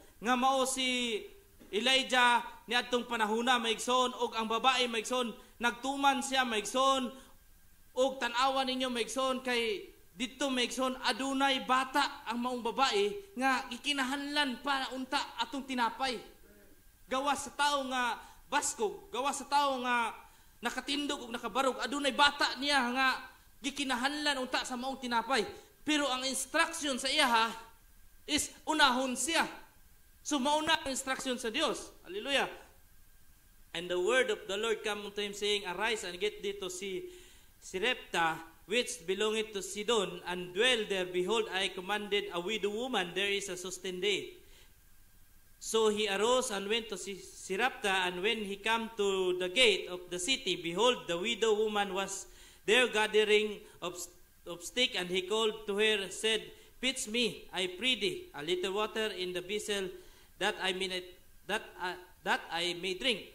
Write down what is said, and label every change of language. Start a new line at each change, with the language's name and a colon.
Cebuano: Nga mao si Elijah niadtong panahona maigsoon og ang babae maigsoon nagtuman siya maigsoon og tan-awan ninyo maigsoon kay dito maigsoon adunay bata ang maong babae nga gikinahanglan para unta atong tinapay. Gawas sa tao nga baskog, gawas sa tao nga nakatindog ug nakabarog, adunay bata niya nga gikinahanglan unta sa maong tinapay. Pero ang instruction sa iya is unahon siya. So mauna ang instruction sa Dios. Hallelujah.
English: And the word of the Lord come unto him saying, arise and get thee to see Sarepta, which belongeth to Sidon, and dwell there. Behold, I commanded a widow woman, there is a sustain day. So he arose and went to Sarepta, and when he came to the gate of the city, behold, the widow woman was there gathering of stick, and he called to her, said, fetch me, I pray thee, a little water in the vessel, that I may drink.